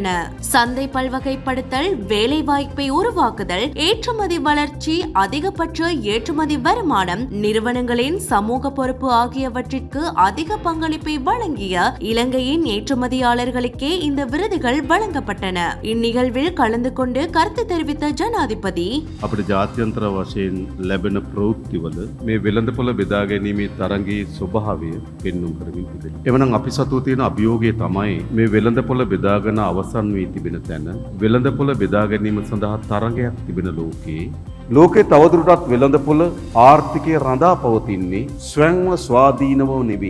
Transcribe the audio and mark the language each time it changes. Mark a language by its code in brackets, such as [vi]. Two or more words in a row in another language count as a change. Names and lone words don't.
[ta] சந்தை பல்வகைப்படுத்தல், வேலை வாய்ப்பை உருவாக்குதல், ஏற்றுமதி வளர்ச்சி, அதிகபட்ச ஏற்றுமதி வருமானம், நிறுவனங்களின் சமூக பொறுப்பு ஆகியவற்றிற்கு அதிக பங்களிப்பை வழங்கிய இலங்கையின் ஏற்றுமதியாளர்களுக்கே இந்த விருதுகள் வழங்கப்பட்டன. இந்நிகழ்வில் கலந்து கொண்டு கருத்து தெரிவித்த ஜனாதிபதி [si] අපිට ජාත්‍යන්තර වශයෙන් ලැබෙන ප්‍රවෘත්තිවල මේ වෙළඳපොළ බෙදා ගැනීමේ තරඟයේ ස්වභාවය පෙන්눔 කරමින් තිබෙනවා. එවනම් අපි සතුව තියෙන අභියෝගය තමයි මේ වෙළඳපොළ බෙදාගෙන අවසන් වී තිබෙන තැන වෙළඳපොළ බෙදා ගැනීම සඳහා තරඟයක් තිබෙන ලෝකයේ තවදුරටත් වෙළඳපොළ ආර්ථිකය රඳා පවතින්නේ ස්වයංව ස්වාධීනව නෙවෙයි.